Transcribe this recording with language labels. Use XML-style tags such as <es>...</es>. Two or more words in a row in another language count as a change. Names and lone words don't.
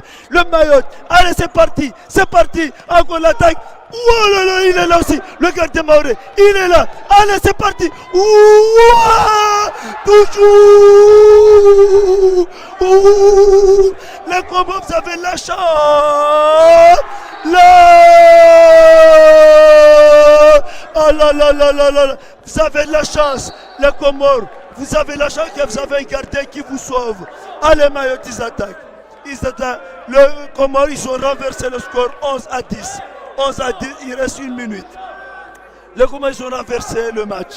<fr>Le Mayotte. Allez, c'est parti. C'est parti. Encore l'attaque. Oh là là, il est là aussi. Le gardien maoré. Il est là. Allez, c'est parti. Ouah! Toujours. Ouh! Les Comores, vous avez la chance. Là! Oh là là là là là! Vous avez la chance, les Comores. Vous avez la chance que vous avez un gardien qui vous sauve. Allez, Mayotte, ils attaquent. Ils attaquent. Les Comores, ils ont renversé le score 11-10. 11-10, il reste 1 minute. Les Comores, ils ont renversé le match.</fr>